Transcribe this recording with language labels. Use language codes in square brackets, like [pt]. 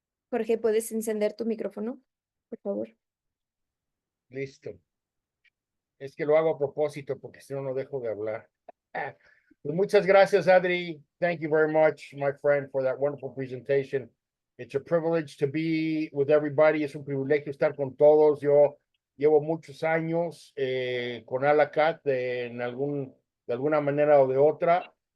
[es] Jorge, ¿puedes encender tu micrófono, por favor? Listo. Es que lo hago a propósito porque si no, no dejo de hablar. Pues muchas gracias, Adri. [en] Thank you very much, my friend, for that wonderful presentation. It's a privilege to be with everybody. [es] Es un privilegio estar con todos. Yo llevo muchos años con ALACAT de alguna manera o de otra.